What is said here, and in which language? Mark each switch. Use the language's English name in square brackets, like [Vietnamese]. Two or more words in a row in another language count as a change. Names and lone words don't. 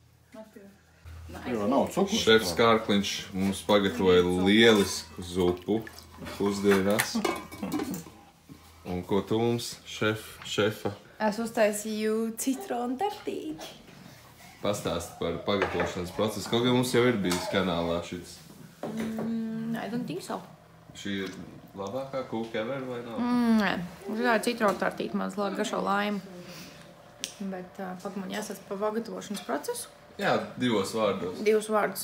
[Latvian] Šefs Kārkliņš mums pagatavoja lielisku zupu pusdienās. Un ko tu mums, šefa? Es uztaisīju citronu tartīti. Pastāsti par pagatavošanas procesu. Kaut kā mums jau ir bijis kanālā šis. [English] I don't think so. [Latvian] Šī ir labākā kūka ever vai nav? Nē, tā ir citronu tartīti, man garšo laimu. Bet pak man jāsaka par pagatavošanas procesu. Jā, 2 vārdos. 2 vārdus.